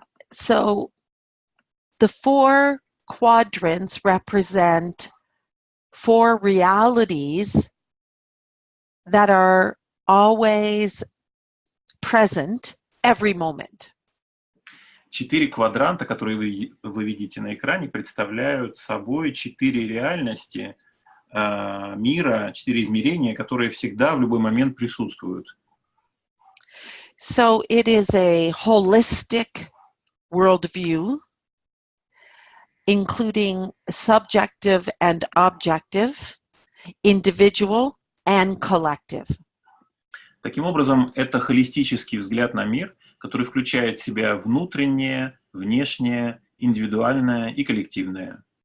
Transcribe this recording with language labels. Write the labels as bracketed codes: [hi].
[en] So the 4 quadrants represent 4 realities that are always present every moment. [ru] 4 квадранта, которые вы видите на экране, представляют собой 4 реальности мира, 4 измерения, которые всегда в любой момент присутствуют. [en] So it is a holistic worldview, including subjective and objective, individual and collective. [ru] Таким образом, это холистический взгляд на мир, который включает в себя внутреннее, внешнее, индивидуальное и коллективное.